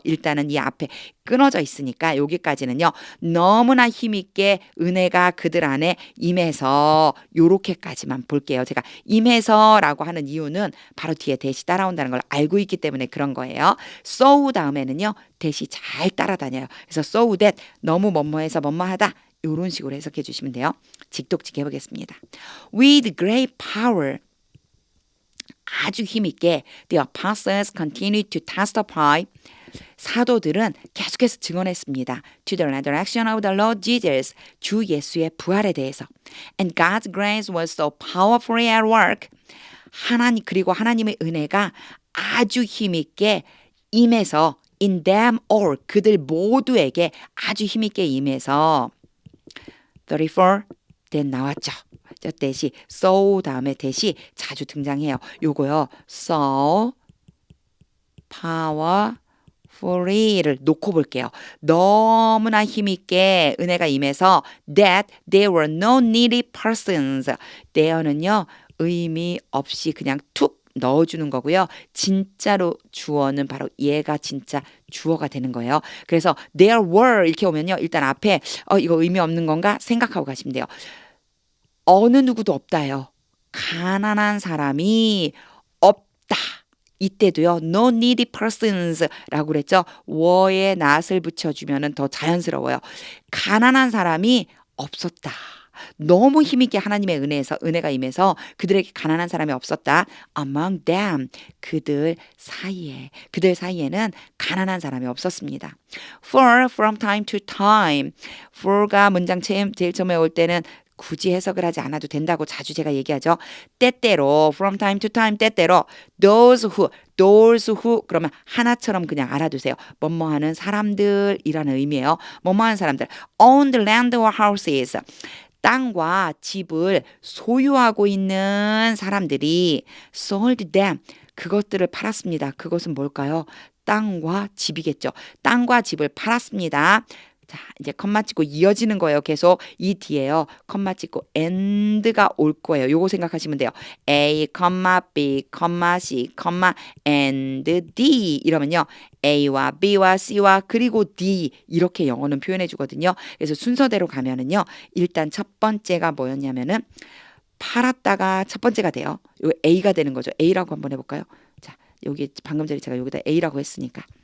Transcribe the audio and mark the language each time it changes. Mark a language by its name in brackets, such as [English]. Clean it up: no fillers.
[Korean] 일단은 이 앞에 끊어져 있으니까 여기까지는요. 너무나 힘있게 은혜가 그들 안에 임해서 요렇게까지만 볼게요. 제가 임해서라고 하는 이유는 바로 뒤에 대시 따라온다는 걸 알고 있기 때문에 그런 거예요. so 다음에는요. 대시 잘 따라다녀요. 그래서 so that 너무 뭐뭐해서 뭐뭐하다 요런 식으로 해석해 주시면 돼요. 직독직 해보겠습니다. [English] With great power [Korean] 아주 힘있게 [English] the apostles continued to testify. [Korean] 사도들은 계속해서 증언했습니다. [English] To the resurrection of the Lord Jesus. [Korean] 주 예수의 부활에 대해서. [English] And God's grace was so powerfully at work. [Korean] 그리고 하나님의 은혜가 아주 힘있게 임해서 [English] in them all. [Korean] 그들 모두에게 아주 힘있게 임해서 34 then 나왔죠. 저 대시 so 다음에 대시 자주 등장해요. 요거요. so powerfully powerfully를 놓고 볼게요. 너무나 힘있게 은혜가 임해서 [English] that there were no needy persons. [Korean] there는요 의미 없이 그냥 툭 넣어주는 거고요. 진짜로 주어는 바로 얘가 진짜 주어가 되는 거예요. 그래서 there were 이렇게 오면요. 일단 앞에 이거 의미 없는 건가 생각하고 가시면 돼요. 어느 누구도 없다요. 가난한 사람이 없다. 이때도요. [English] no needy persons [Korean] 라고 그랬죠. were에 not을 붙여주면 더 자연스러워요. 가난한 사람이 없었다. 너무 힘있게 하나님의 은혜가 임해서 그들에게 가난한 사람이 없었다. [English] among them [Korean] 그들 사이에는 가난한 사람이 없었습니다. [English] for from time to time [Korean] for가 문장 제일 처음에 올 때는 굳이 해석을 하지 않아도 된다고 자주 제가 얘기하죠. 때때로 [English] from time to time [Korean] 때때로 those who 그러면 하나처럼 그냥 알아두세요. 뭐뭐 하는 사람들이라는 의미예요. 뭐뭐 하는 사람들 [English] owned land or houses [Korean] 땅과 집을 소유하고 있는 사람들이 [English] sold them [Korean] 그것들을 팔았습니다. 그것은 뭘까요? 땅과 집이겠죠. 땅과 집을 팔았습니다. 자, 이제 컴마 찍고 이어지는 거예요. 계속 이 뒤에요. 컴마 찍고 and가 올 거예요. 요거 생각하시면 돼요. A, B, C, and D 이러면요. A와 B와 C와 그리고 D 이렇게 영어는 표현해 주거든요. 그래서 순서대로 가면은요. 일단 첫 번째가 뭐였냐면은 팔았다가 첫 번째가 돼요. 요 A가 되는 거죠. A라고 한번 해볼까요? 자, 여기 방금 전에 제가 여기다 A라고 했으니까.